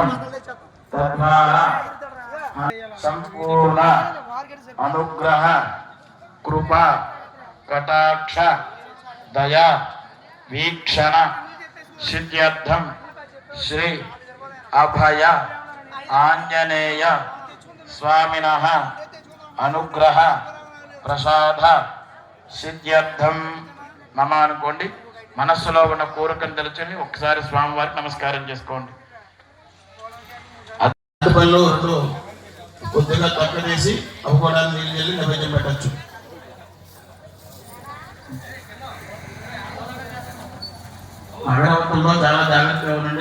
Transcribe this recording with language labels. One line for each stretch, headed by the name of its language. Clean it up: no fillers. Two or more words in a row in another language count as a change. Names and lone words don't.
Sanskrit: तद्वारा संपूर्ण अनुग्रह कृपा कटाक्ष दया वीक्षण सिद्ध्यर्थं श्री अभय आंजनेय स्वामिनः अनुग्रह प्रसाद सिद्ध्यर्थं మమ అనుకోండి.
Telugu: మనస్సులో ఉన్న కోరికను తెలుసుని ఒకసారి స్వామివారికి నమస్కారం చేసుకోండి. అద్భుతంలో కొద్దిగా తక్కనేసి అవ్వడానికి నీళ్ళు వెళ్ళి నైవేద్యం పెట్టచ్చు. అగరవత్తుల్లో చాలా జాగ్రత్తగా ఉండండి.